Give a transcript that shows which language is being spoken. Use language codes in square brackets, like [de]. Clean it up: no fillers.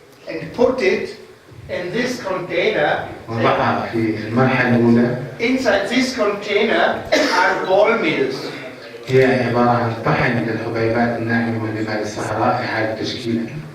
[en] And put it in this container. [ar] ونضعها في المرحلة الأولى. [en] Inside this container are ball mills. [ar] هي عبارة عن طحن للحبيبات الناعمة من رمال الصحراء إعادة تشكيلها.